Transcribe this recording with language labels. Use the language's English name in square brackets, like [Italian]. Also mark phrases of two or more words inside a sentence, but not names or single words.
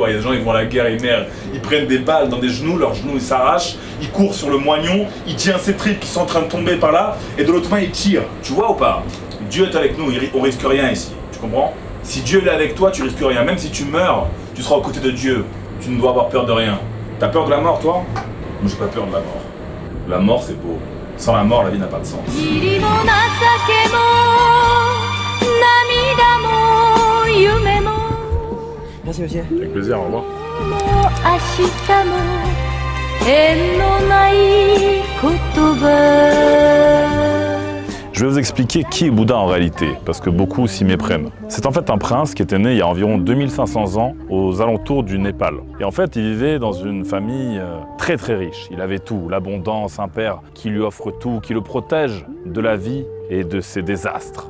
[French] Il y a des gens, ils vont à la guerre, ils prennent des balles dans des genoux, leurs genoux ils s'arrachent, ils courent sur le moignon, il tient ses tripes qui sont en train de tomber par là, et de l'autre main il tire. Tu vois ou pas? Dieu est avec nous, on risque rien ici. Tu comprends? Si Dieu est avec toi, tu risques rien. Même si tu meurs, tu seras aux côtés de Dieu. Tu ne dois avoir peur de rien. T'as peur de la mort, toi? Moi, j'ai pas peur de la mort. La mort, c'est beau. Sans la mort, la vie n'a pas de sens. [Japanese] 塵も情けも涙も夢も [French] Merci, monsieur. Avec plaisir, au revoir. [Japanese] もう明日も縁のない言葉 [French] Je vais vous expliquer qui est Bouddha en réalité, parce que beaucoup s'y méprennent. C'est en fait un prince qui était né il y a environ 2500 ans aux alentours du Népal. Et en fait, il vivait dans une famille très très riche. Il avait tout, l'abondance, un père qui lui offre tout, qui le protège de la vie et de ses désastres.